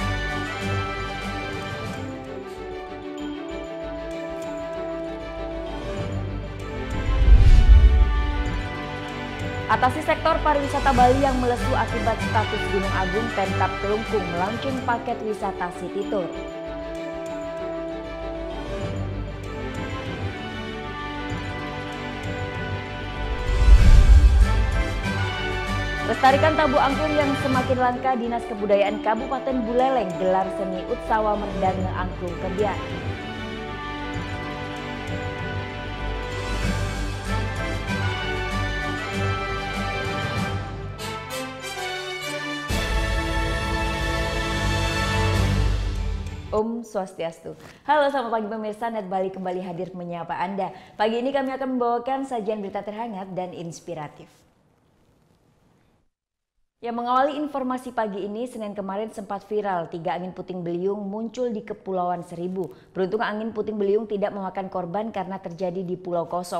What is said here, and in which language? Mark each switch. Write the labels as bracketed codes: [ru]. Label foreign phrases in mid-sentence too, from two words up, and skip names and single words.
[id] Atasi sektor pariwisata Bali yang melesu akibat status Gunung Agung, Pemkab Kelungkung melaunching paket wisata [en] City Tour. [id] Lestarikan tabu angklung yang semakin langka, Dinas Kebudayaan Kabupaten Buleleng gelar seni Utsawa Merdane Angklung Kebiar. Om Swastiastu. Halo, selamat pagi pemirsa, Net Bali kembali hadir menyapa Anda. Pagi ini kami akan membawakan sajian berita terhangat dan inspiratif. Yang mengawali informasi pagi ini, Senin kemarin sempat viral 3 angin puting beliung muncul di Kepulauan Seribu. Beruntung angin puting beliung tidak memakan korban karena terjadi di pulau kosong.